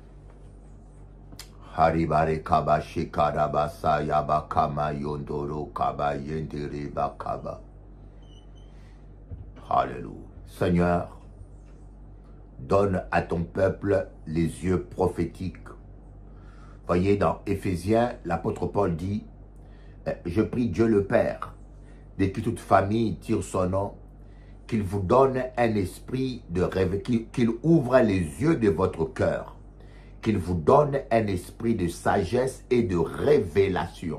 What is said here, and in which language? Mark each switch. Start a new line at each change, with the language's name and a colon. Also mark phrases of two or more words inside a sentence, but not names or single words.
French: Haribare kaba shikarabasa yaba kama yondoro kaba yendere bakaba. Alléluia. Seigneur, donne à ton peuple les yeux prophétiques. Voyez dans Éphésiens, l'apôtre Paul dit, je prie Dieu le Père, de qui toute famille tire son nom, qu'il vous donne un esprit de rêve, qu'il ouvre les yeux de votre cœur, qu'il vous donne un esprit de sagesse et de révélation.